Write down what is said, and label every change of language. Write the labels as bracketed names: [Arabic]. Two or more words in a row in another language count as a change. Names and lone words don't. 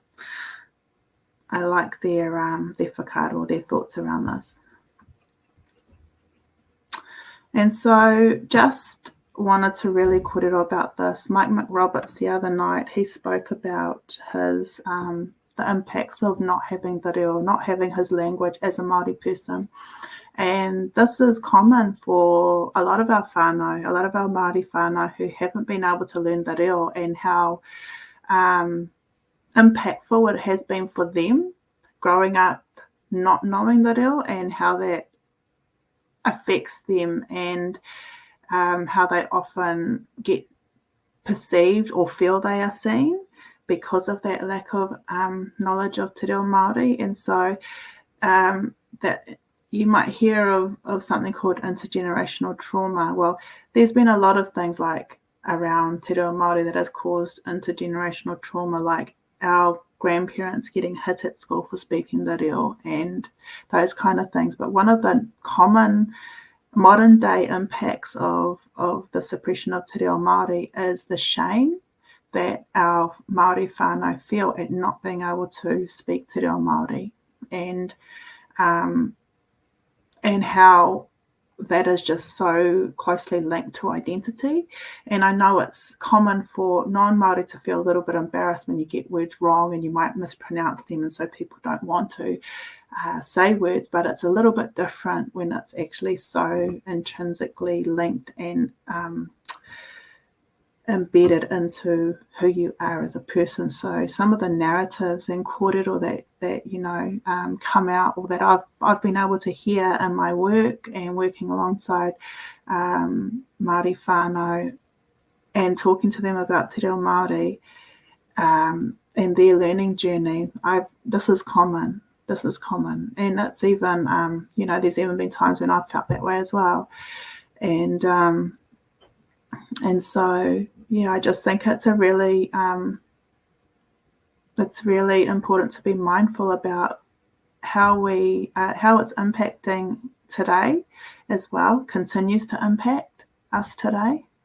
[English] I like their whakaaro, their thoughts around this. And so just wanted to really kōrero about this. Mike McRoberts the other night, he spoke about his the impacts of not having [Māori] te reo, [English] not having his language as a Māori person. And this is common for a lot of our whānau, a lot of our Māori whānau who haven't been able to learn [Māori] te reo, [English] and how impactful it has been for them growing up not knowing [Māori] te reo, [English] and how that affects them, and how they often get perceived or feel they are seen because of that lack of knowledge of [Māori] te reo Māori. [English] And so that you might hear of something called intergenerational trauma. Well, there's been a lot of things like around [Māori] te reo Māori [English] that has caused intergenerational trauma, like our grandparents getting hit at school for speaking [Māori] te reo [English] and those kind of things. But one of the common modern day impacts of the suppression of [Māori] te reo Māori [English] is the shame that our Māori whānau feel at not being able to speak [Māori] te reo Māori, [English] and how that is just so closely linked to identity. And I know it's common for non-Māori to feel a little bit embarrassed when you get words wrong and you might mispronounce them, and so people don't want to say words, but it's a little bit different when it's actually so intrinsically linked and embedded into who you are as a person. So some of the narratives and kōrero that come out, or that I've been able to hear in my work and working alongside Māori whānau and talking to them about [Māori] te reo Māori [English] and their learning journey, this is common. And it's even there's even been times when I've felt that way as well. And so I just think it's really important to be mindful about how it's impacting today as well, continues to impact us today.